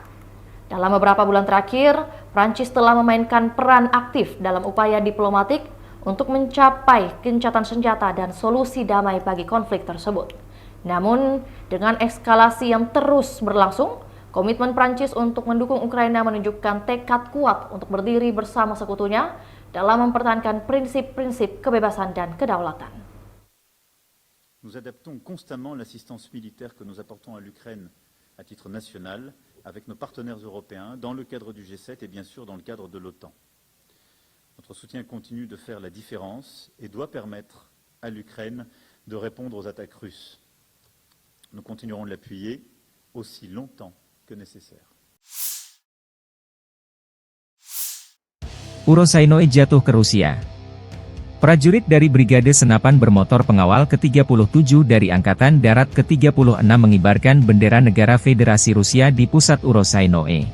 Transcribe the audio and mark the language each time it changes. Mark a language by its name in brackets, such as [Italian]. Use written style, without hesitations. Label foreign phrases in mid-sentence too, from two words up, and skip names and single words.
[Indonesian] Dalam beberapa bulan terakhir, Prancis telah memainkan peran aktif dalam upaya diplomatik untuk mencapai gencatan senjata dan solusi damai bagi konflik tersebut. Namun, dengan eskalasi yang terus berlangsung, komitmen Prancis untuk mendukung Ukraina menunjukkan tekad kuat untuk berdiri bersama sekutunya dalam mempertahankan prinsip-prinsip kebebasan dan kedaulatan. [French] Nous adaptons constamment l'assistance militaire que nous apportons à l'Ukraine à titre national avec nos partenaires européens dans le cadre du G7 et bien sûr dans le cadre de l'OTAN. Notre soutien continue de faire la différence et doit permettre à l'Ukraine de répondre aux attaques russes. Nous continuerons de l'appuyer aussi longtemps que nécessaire. [Indonesian] Urosainoe jatuh ke Rusia. Prajurit dari Brigade Senapan Bermotor Pengawal ke-37 dari Angkatan Darat ke-36 mengibarkan bendera negara Federasi Rusia di pusat Urosainoe.